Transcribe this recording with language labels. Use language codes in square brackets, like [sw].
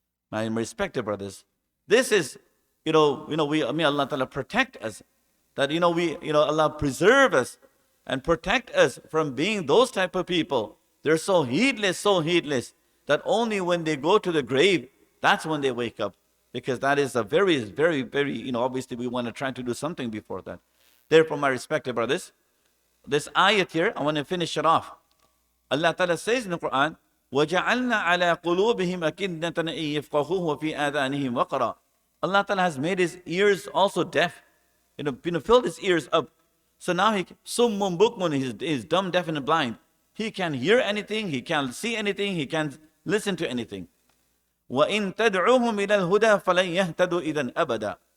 [en] My respected brothers, this is, may Allah Ta'ala protect us, that, Allah preserve us and protect us from being those type of people. They're so heedless, that only when they go to the grave, that's when they wake up. Because that is a very, very, very, obviously we want to try to do something before that. Therefore, my respected brothers, this ayat here, I want to finish it off. Allah Ta'ala says in the Quran, [ar] وَجَعَلْنَا عَلَىٰ قُلُوبِهِمْ أَكِنَّةً أَن يَفْقَهُوهُ وَفِي آذَانِهِمْ وَقْرًا. [en] Allah Ta'ala has made his ears also deaf. Filled his ears up. So now summun bukmun, he's dumb, deaf, and blind. He can't hear anything, he can't see anything, he can't listen to anything. [ar] وَإِن تَدْعُوهُمْ إِلَى الْهُدَى فَلَنْ يَهْتَدُوا إِذًا أَبَدًا.